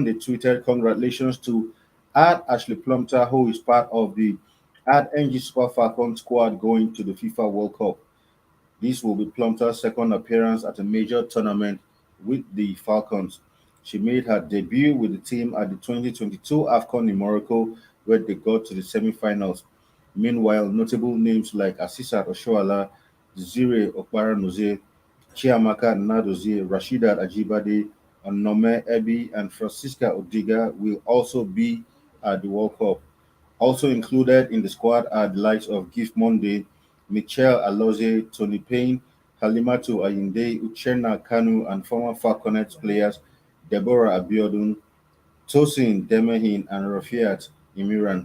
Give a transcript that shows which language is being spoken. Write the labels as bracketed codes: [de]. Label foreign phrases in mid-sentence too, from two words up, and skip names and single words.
[en] They tweeted, "Congratulations to Ashley Plumter, who is part of the NG Super Falcon squad going to the FIFA World Cup. This will be Plumter's second appearance at a major tournament with the Falcons. She made her debut with the team at the 2022 AFCON in Morocco, where they got to the semi-finals. Meanwhile, notable names like Asisat Oshoala, Zire Okbaranoze, Chiamaka Nadozie, Rashidat Ajibade, Onome Ebi, and Francisca Odiga will also be at the World Cup. Also included in the squad are the likes of Gift Monday, Michelle Alozie, Tony Payne, Halimatu Ayinde, Uchenna Kanu, and former Falconets players Deborah Abiodun, Tosin Demehin, and Rafiat Imiran.